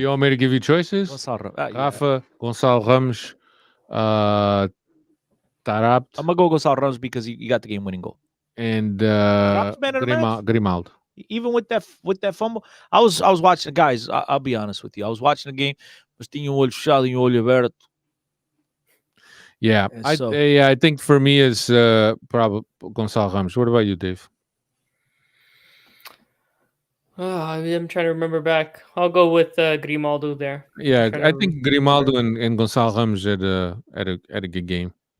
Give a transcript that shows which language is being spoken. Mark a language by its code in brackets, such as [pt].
[en] You want me to give you choices? Gonçalo Ramos. Yeah. Rafa, Gonçalo Ramos, Tarabt, I'm gonna go Gonçalo Ramos because he got the game-winning goal. and Tarapt's man of the match? Grimaldo. Even with that fumble, I was watching. Guys, I'll be honest with you. I was watching the game. [pt] Mas tinha olho fechado e olho aberto. [en] Yeah, And I think for me is probably Gonçalo Ramos. What about you, Dave? I'm trying to remember back. I'll go with Grimaldo there. Yeah, trying I to think Grimaldo and Gonçalo Ramos had a good game.